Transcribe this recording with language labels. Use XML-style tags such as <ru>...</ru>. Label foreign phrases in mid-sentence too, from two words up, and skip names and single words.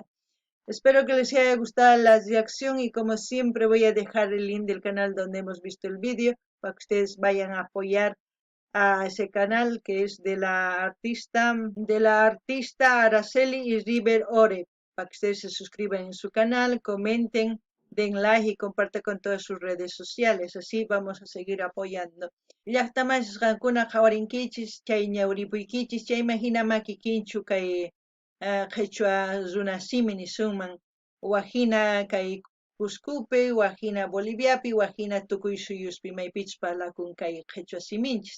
<es>Espero que les haya gustado la reacción y como siempre voy a dejar el link del canal donde hemos visto el vídeo para que ustedes vayan a apoyar a ese canal que es de la artista Araceli y River Ore, para que ustedes se suscriban en su canal, comenten, den like y compartan con todas sus redes sociales. Así vamos a seguir apoyando.</es> <qu>Llaqtamas qankuna qhawarinkichis, chay ñawripuykichis, chay imagina makikinchu kay qhechua runa simi nisunman, wajina kay Cuscupi, wajina Boliviapi, wajina tukuy suyuspi maypichis parlakun kay qhechua siminchis.</qu>